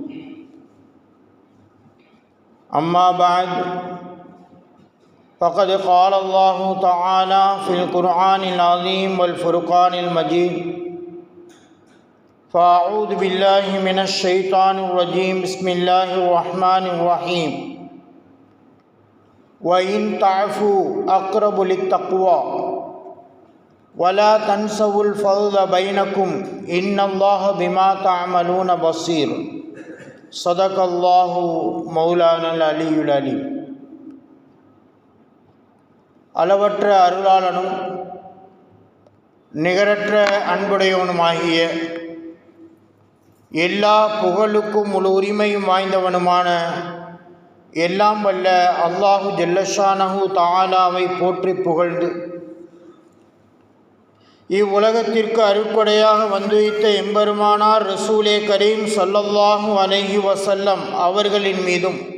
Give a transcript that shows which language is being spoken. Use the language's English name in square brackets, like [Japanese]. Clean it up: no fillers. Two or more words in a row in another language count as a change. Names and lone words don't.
[Arabic] أما بعد، فقد قال الله تعالى في القرآن العظيم والفرقان المجيد: فأعوذ بالله من الشيطان الرجيم، بسم الله الرحمن الرحيم: وإن تعفوا أقرب للتقوى ولا تنسوا الفضل بينكم إن الله بما تعملون بصير. صدق الله مولانا العلي العليم. [Tamil] அளவற்ற அருளாளனும் நிகரற்ற அன்புடையவனுமாகிய எல்லா புகழுக்கும் முழு உரிமையும் வாய்ந்தவனுமான எல்லாம் வல்ல அல்லாஹு [Arabic] جل شأنه تعالى [Tamil] போற்றி புகழ்ந்து, இவ்வுலகத்திற்கு அருட்கொடையாக வந்துவித்த எம்பெருமானார் [Arabic] رسول كريم صلى الله عليه وسلم [Tamil] அவர்களின் மீதும்,